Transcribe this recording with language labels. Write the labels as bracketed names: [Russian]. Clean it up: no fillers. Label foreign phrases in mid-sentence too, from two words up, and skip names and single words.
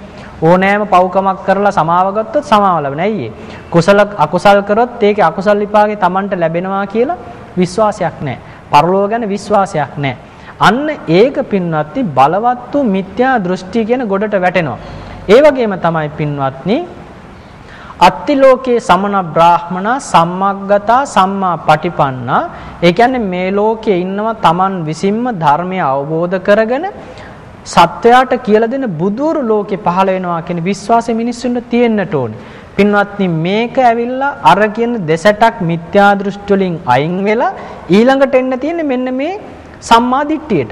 [Sinhala] ඕනෑම පව්කමක් කරලා සමාව ගත්තොත් සමාව ලැබෙනවා. ඇයි කුසල අකුසල් කරොත් ඒකේ අකුසල විපාකේ Tamanට ලැබෙනවා කියලා විශ්වාසයක් නැහැ. පරලෝක ගැන විශ්වාසයක් නැහැ. අන්න ඒක පින්වත්නි බලවත් වූ මිත්‍යා දෘෂ්ටි කියන ගොඩට වැටෙනවා. ඒ වගේම තමයි පින්වත්නි [Pali] අත්ති ලෝකේ සමන බ්‍රාහ්මණ සම්මග්ගතා සම්මා පටිපන්නා. [Sinhala] ඒ කියන්නේ මේ ලෝකයේ ඉන්නවා Taman විසින්ම ධර්මය අවබෝධ කරගෙන සත්වයාට කියලා දෙන බුදුරු ලෝකේ පහළ වෙනවා කියන විශ්වාසය මිනිස්සුන්ට තියෙන්නට ඕනේ. පින්වත්නි මේක ඇවිල්ලා අර කියන දෙසටක් මිත්‍යා දෘෂ්ටි වලින් අයින් වෙලා ඊළඟට එන්න තියෙන්නේ මෙන්න මේ සම්මා දිට්ඨියට.